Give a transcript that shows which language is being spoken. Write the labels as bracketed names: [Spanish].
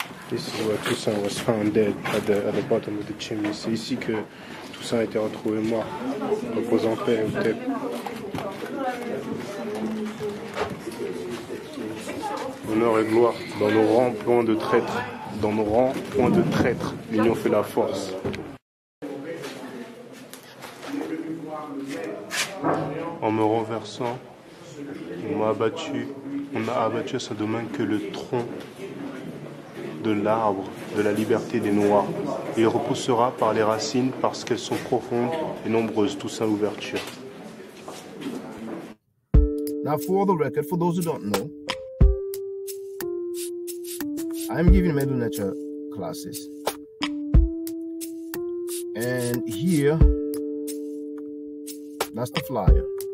[English] This is where Toussaint was found dead at the bottom of the chimney. [French] C'est ici que Toussaint a été retrouvé mort, repose en paix au Hotep. Honneur et gloire dans nos rangs, point de traître. Dans nos rangs, point de traître. L'union fait la force. En me renversant, on a abattu à sa domaine que le tronc de l'arbre de la liberté des Noirs. Et il repoussera par les racines parce qu'elles sont profondes et nombreuses. Toussaint Louverture. [English] Now, for the record, for those who don't know, I'm giving Medu Necha classes. And here, that's the flyer.